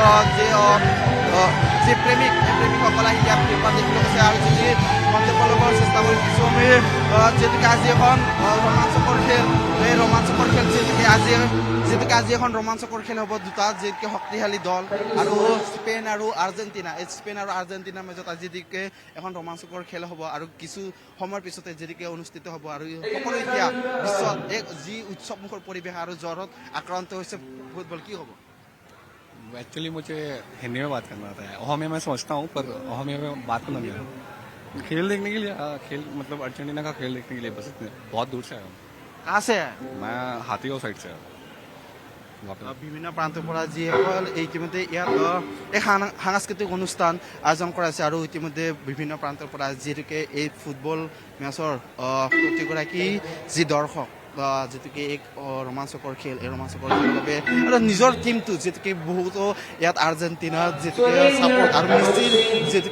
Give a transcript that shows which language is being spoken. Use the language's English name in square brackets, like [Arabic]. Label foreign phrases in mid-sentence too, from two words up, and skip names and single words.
[Assamese] যি প্ৰেমিকসকল আহি ইয়াত দেখিবলৈ গৈছে আৰু যদি মন্তব্য ল'বৰ চেষ্টা কৰিছোঁ আমি যিহেতুকে আজি এখন ৰোমাঞ্চকৰ খেল এই ৰোমাঞ্চকৰ খেল যিহেতুকে আজি এখন ৰোমাঞ্চকৰ খেল হ'ব দুটা যিহেতুকে শক্তিশালী দল আৰু স্পেইন আৰু আৰ্জেণ্টিনা এই স্পেইন আৰু আৰ্জেণ্টিনাৰ মাজত আজি যিহেতুকে এখন ৰোমাঞ্চকৰ খেল হ'ব আৰু কিছু সময়ৰ পিছতে যিহেতুকে অনুষ্ঠিত হ'ব আৰু সকলো এতিয়া বিশ্বত এক যি উৎসৱমুখৰ পৰিৱেশ আৰু জ্বৰত আক্ৰান্ত হৈছে ফুটবল কি হ'ব [Hindi] एक्चुअली मुझे हिंदी में बात करना आता है ओहमिया मैं समझता हूँ पर ओहमिया में बात करना नहीं आता खेल देखने के लिए खेल मतलब अर्जेंटीना का खेल देखने के लिए बस इतने बहुत दूर से आया हूँ कहाँ से है मैं हाथीगांव साइड से आया [Assamese] বিভিন্ন প্ৰান্তৰ পৰা যিসকল ইতিমধ্যে ইয়াত এক সাংস্কৃতিক অনুষ্ঠান আয়োজন কৰা হৈছে আৰু ইতিমধ্যে বিভিন্ন প্ৰান্তৰ পৰা যিহেতুকে এই ফুটবল মেচৰ প্ৰতিগৰাকী যি দৰ্শক যিহেতুকে এক ৰোমাঞ্চকৰ খেল এই ৰোমাঞ্চকৰ খেলৰ বাবে আৰু নিজৰ টীমটো যিহেতুকে বহুতো ইয়াত আৰ্জেণ্টিনাৰ যিহেতুকে ছাপৰ্ট আৰু যিহেতুকে